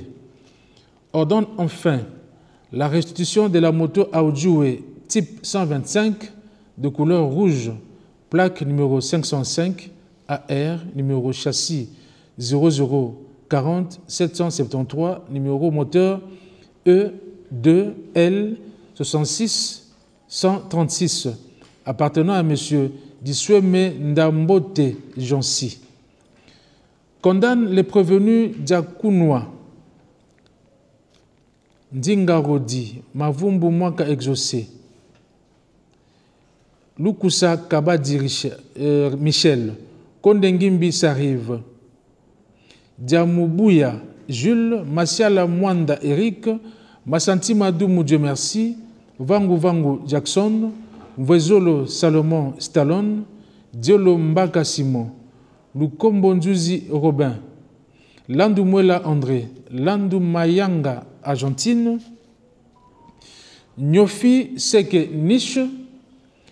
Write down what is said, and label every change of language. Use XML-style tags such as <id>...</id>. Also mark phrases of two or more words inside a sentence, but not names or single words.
<fr>Ordonne enfin la restitution de la moto Aoudjoué type 125 de couleur rouge, plaque numéro 505 AR, numéro châssis 0040 773, numéro moteur E2L 66 136, appartenant à M. Disweme Ndambote Jonsi. Condamne les prévenus Diakounwa, Ndingarodi, Mavumbu Mwaka Exaucé, Lukusa Kabadi Michel, Kondengimbi Sarive, Diamoubuya Jules, Masiala Mwanda Eric, Masanti Madoumou Dieu merci, Vangu Jackson, Mvezolo Salomon Stallone, Diolo Mbaka Simon, Lukombo Nzuzi Robin, Landu Mwela André, Landu Mayanga Argentine, Nyofi Seke Niche,</fr>